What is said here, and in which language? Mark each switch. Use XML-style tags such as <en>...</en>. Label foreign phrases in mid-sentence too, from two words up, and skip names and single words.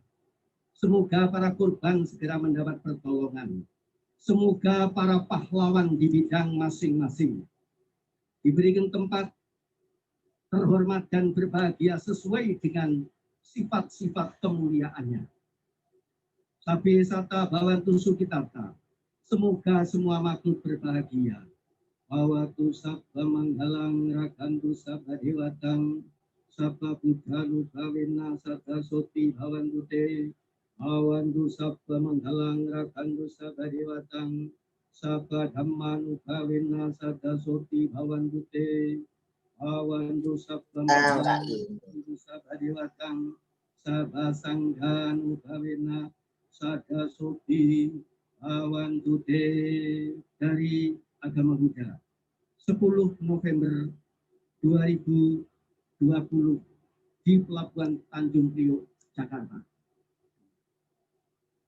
<id>Semoga para korban segera mendapat pertolongan. Semoga para pahlawan di bidang masing-masing diberikan tempat terhormat dan berbahagia sesuai dengan sifat-sifat kemuliaannya.</id> <pi>Sabi sata bhavantu sukhitata.</pi> <id>Semoga semua makhluk berbahagia.</id> <pi>Bhawatu sabba manghalang rakantu sabba dewatang. Sabba buddhalu bhavena sada soti bhavantu te. Bhavantu sabba manghalang rakantu sabba dewatang. Sabba dhammanu bhavena sada soti bhavantu te. Bhavantu sabba manghalang rakantu sabba dewatang. Sabba sanghanu bhavena sada soti bhavantu te.</pi> <id>Dari Agama Buddha, 10 November 2020 di Pelabuhan Tanjung Priok, Jakarta.</id>